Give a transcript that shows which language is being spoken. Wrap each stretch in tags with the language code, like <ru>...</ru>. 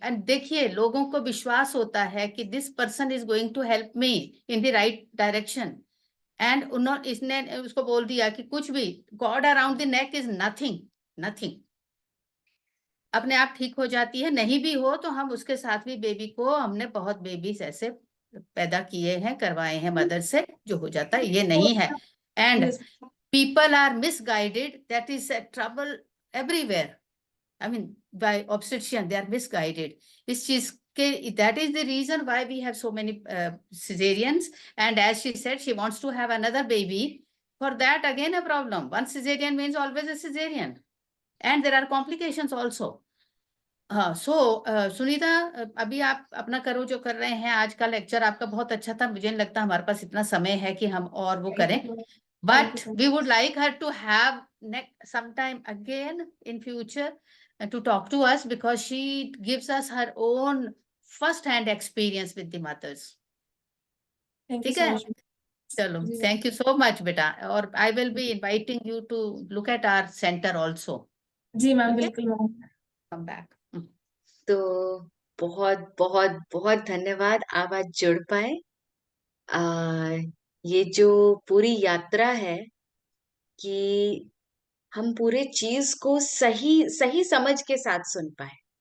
<hi>And देखिए, लोगों को विश्वास होता है कि</hi> <en>this person is going to help me in the right direction,</en> <hi>and उन्होंने इसने उसको बोल दिया कि कुछ भी</hi> <en>God around the neck is nothing, nothing,</en> <hi>अपने आप ठीक हो जाती है। नहीं भी हो तो हम उसके साथ भी बेबी को, हमने बहुत बेबीज ऐसे पैदा किए हैं, करवाए हैं मदर से, जो हो जाता है, ये नहीं है।</hi> <en>And people are misguided, that is trouble everywhere. I mean, by obstetrician, they are misguided.</en> <hi>इस चीज के,</hi> <en>that is the reason why we have so many cesareans. And as she said, she wants to have another baby. For that, again, a problem. One cesarean means always a cesarean. And there are complications also.</en> <hi>हाँ, सो सुनीता, अभी आप अपना करो जो कर रहे हैं। आज का लेक्चर आपका बहुत अच्छा था, मुझे नहीं लगता हमारे पास इतना समय है कि हम और वो करें।</hi> <en>But so we would like her to have sometime again in future to talk to us, because she gives us her own first-hand experience with the mothers. thank you</en> <hi>ठीक</hi> <en>so</en> <hi>है?</hi> <en>much.</en> <hi>चलो, जी ma'am.</hi> <en>thank you so much</en> <hi>बेटा, और</hi> <en>I will be inviting you to look at our center also.</en> <hi>Ji ma'am, ठीक है? बिल्कुल ma'am.</hi> <en>Come back.</en> <hi>तो बहुत बहुत बहुत धन्यवाद आप आज जुड़ पाए। ये जो पूरी यात्रा है कि हम पूरे चीज को सही सही समझ के साथ सुन पाए।</hi>